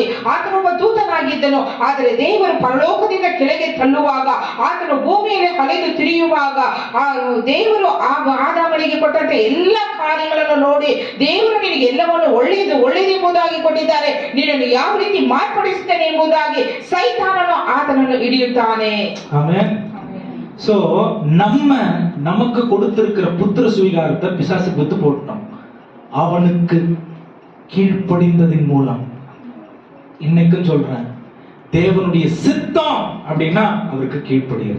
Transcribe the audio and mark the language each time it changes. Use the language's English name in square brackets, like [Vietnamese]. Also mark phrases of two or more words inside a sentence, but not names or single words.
[Kannada] ಆತನೊಬ್ಬ ದೂತನಾಗಿದ್ದನು, ಆದರೆ ದೇವರು ಪರಲೋಕದಿಂದ ಕೆಳಗೆ ತಳ್ಳುವಾಗ, ಆತನು ಭೂಮಿಯಲ್ಲಿ ಅಲೆದು ತಿರುಗುವಾಗ ದೇವರು ಆದಾಮನಿಗೆ ಕೊಟ್ಟಂತೆ ಎಲ್ಲ ಕಾರ್ಯಗಳನ್ನು ನೋಡಿ ದೇವರು ನಿನಗೆ ಎಲ್ಲವನ್ನು ಒಳ್ಳೆಯದೆಂಬುದಾಗಿ ಕೊಟ್ಟಿದ್ದಾರೆ, ನಿನ್ನನ್ನು ಯಾವ ರೀತಿ ಮಾರ್ಪಡಿಸುತ್ತೇನೆ ಎಂಬುದಾಗಿ ಸೈತಾನನು ಆತನನ್ನು ಹಿಡಿಯುತ್ತಾನೆ. [Tamil] ஆமென். சோ நமக்கு கொடுத்திருக்கிற புத்திர சுவிகாரத்தை பிசாசுக்கு வித்து போட்டோம். அவனுக்கு கீழ்ப்படிந்ததின் மூலம் இன்னைக்கும் சொல்றேன், தேவனுடைய சித்தம் அப்படின்னா அவருக்கு கீழ்ப்படியது.